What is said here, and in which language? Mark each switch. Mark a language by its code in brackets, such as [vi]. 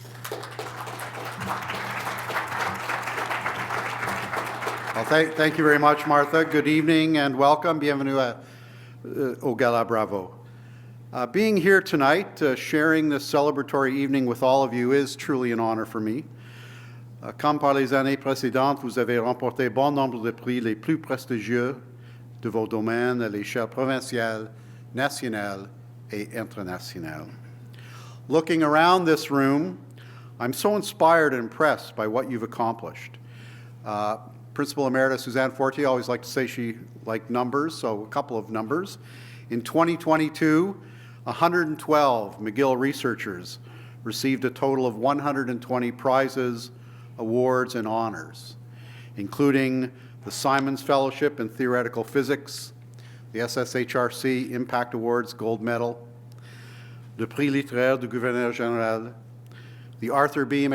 [en] Well, thank you very much, Martha. Good evening and welcome. [fr] Bienvenue au Gala Bravo. [en] Being here tonight, sharing this celebratory evening with all of you is truly an honor for me. [fr] Comme par les années précédentes, vous avez remporté bon nombre de prix les plus prestigieux de vos domaines à l'échelle provinciale, nationale et internationale. [en] Looking around this room, I'm so inspired and impressed by what you've accomplished. Principal Emerita Suzanne Fortier always liked to say she liked numbers, so a couple of numbers. In 2022, 112 McGill researchers received a total of 120 prizes, awards, and honors, including the Simons Fellowship in Theoretical Physics, the SSHRC Impact Awards Gold Medal, le Prix littéraire du Gouverneur Général, the Arthur B.